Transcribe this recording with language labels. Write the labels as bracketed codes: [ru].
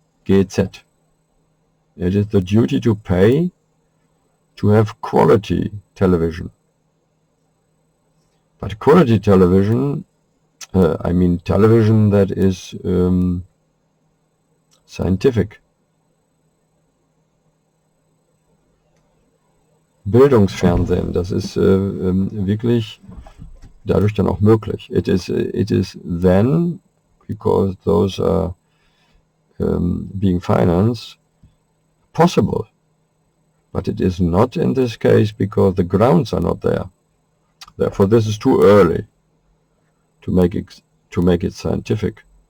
[en] It is the duty to pay to have quality television. But quality television, I mean television that is scientific. [de] Bildungsfernsehen, das ist wirklich dadurch dann auch möglich. [en] It is then, because those are being financed, possible. But it is not in this case because the grounds are not there. Therefore, this is too early to make it scientific.